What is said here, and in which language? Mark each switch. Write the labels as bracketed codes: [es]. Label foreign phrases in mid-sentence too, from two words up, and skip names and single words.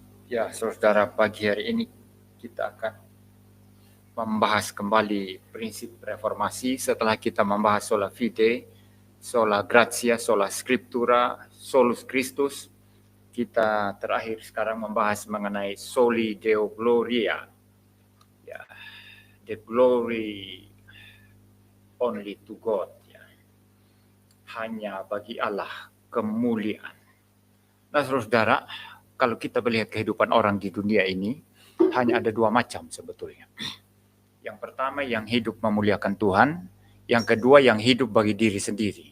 [id] Ya, saudara, pagi hari ini kita akan membahas kembali prinsip reformasi setelah kita membahas [la] sola fide, sola gratia, sola scriptura, solus Christus. [id] Kita terakhir sekarang membahas mengenai [la] soli deo gloria. [id] Ya, [en] the glory only to God. [id] Ya. Hanya bagi Allah kemuliaan. Nah, saudara, kalau kita melihat kehidupan orang di dunia ini, hanya ada dua macam sebetulnya. Yang pertama yang hidup memuliakan Tuhan, yang kedua yang hidup bagi diri sendiri.